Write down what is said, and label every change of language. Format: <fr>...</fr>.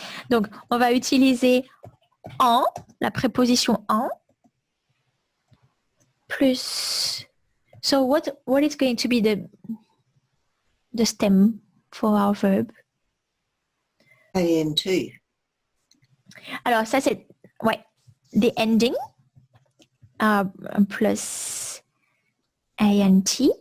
<fr>Donc, on va utiliser en, la préposition en, plus.</fr> <en>So what is going to be the stem for our verb? ANT.</en> <fr>Alors, ça c'est, ouais,</fr> <en>the ending plus ANT.</en>